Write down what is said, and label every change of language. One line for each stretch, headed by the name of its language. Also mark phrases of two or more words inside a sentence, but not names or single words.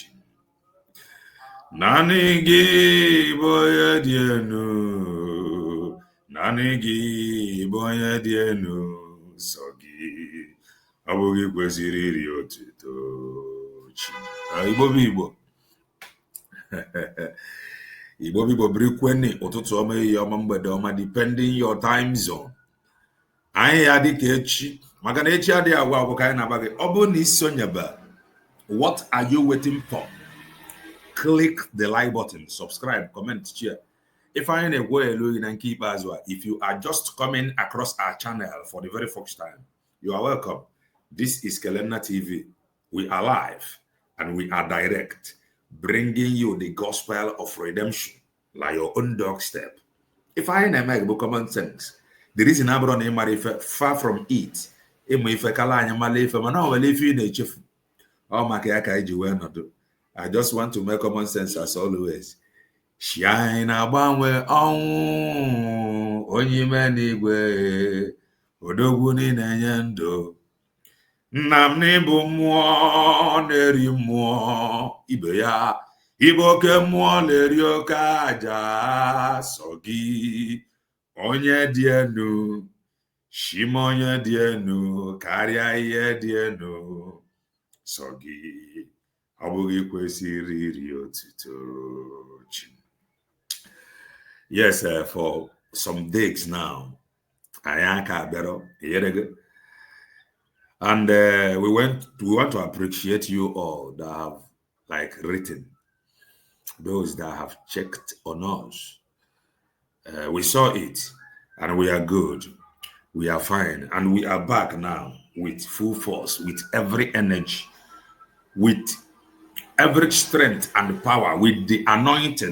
Igbo: Naanị gị bụ onye dị enu, naanị gị bụ onye dị enu. Sọ gị, ọ bụghị kwesịrị iri otuto chi. Igbo bụ Igbo. Igbo bụ Igbo, birikweni ụtụtụ ọma, ehihie ọma, mgbede ọma,
English: depending your time zone.
Igbo: Anyị ya dị ka echi, maka na echi adịghị agwa agwụ ka anyị na-agba gị. Ọ bụrụ na isonyebe,
English: what are you waiting for? Click the like button, subscribe, comment, share. If
Igbo: I na-egwe elu gị na nke ikpeazụ a,
English: if you are just coming across our channel for the very first time, you are welcome. This is Kelenna TV. We are live and we are direct, bringing you the gospel of redemption like your own doorstep. If
Igbo: I na-eme bụ
English: common sense, the reason I brought ife far from it,
Igbo: ịmụ ife kala anyị mala ife, mana ọ nwere ife ị na-echefu. Ọ maka ya ka anyị ji wee nọdụ.
English: I just want to make common sense as always.
Igbo: Shine na-agbanwe ọnwụ onye ime n'igwe, odogwu na-enye ndụ. Nna m n'ịbụ mmụọ na-eri mmụọ, ibe ya ịbụ oke mmụọ na-eri oke aja. Sọ gị onye dị enu, Shima onye dị enu karịa ihe dị enu. Sọ gị, ọ bụghị kwesịrị iri otuto chi.
English: Yes, for some days now,
Igbo: anyị aka abịara.
English: And we want to appreciate you all that have written, those that have checked on us. We saw it and we are good. We are fine. And we are back now with full force, with every energy, with every strength and power, with the anointing.